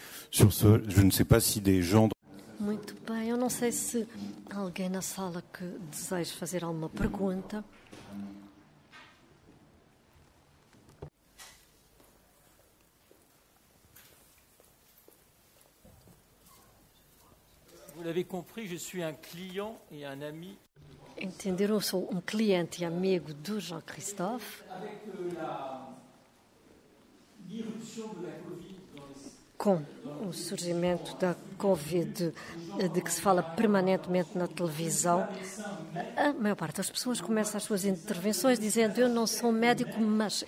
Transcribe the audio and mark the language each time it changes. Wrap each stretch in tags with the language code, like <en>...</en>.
<fr>Sur ce, je ne sais pas si des gens...</fr> <pt>Muito bem, eu não sei se alguém na sala que deseja fazer alguma pergunta.</pt> <fr>Vous l'avez compris, je suis un client et un ami.</fr> <pt>Entenderam? Eu sou um cliente e amigo do Jean-Christophe. Com o surgimento da Covid, de que se fala permanentemente na televisão, a maior parte das pessoas começa as suas intervenções dizendo: eu não sou médico, mas...</pt>